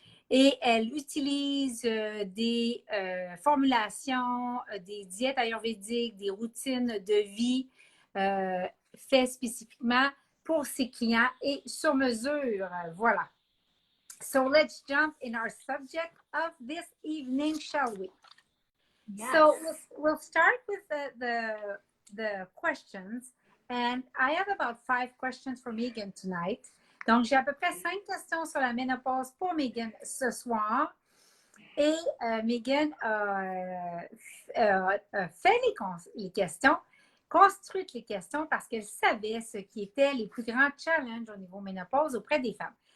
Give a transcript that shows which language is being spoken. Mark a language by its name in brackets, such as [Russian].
[French] Et elle utilise des formulations, des diètes ayurvédiques, des routines de vie faites spécifiquement pour ses clients et sur mesure. Voilà. [English] So let's jump in our subject of this evening, shall we? Yes. So we'll start with the questions. And I have about 5 questions for Meghan tonight. [French] Donc, j'ai à peu près 5 questions sur la ménopause pour Meghan ce soir. Et Meghan a fait les questions, construite les questions parce qu'elle savait ce qui étaient les plus grands challenges au niveau ménopause auprès des femmes.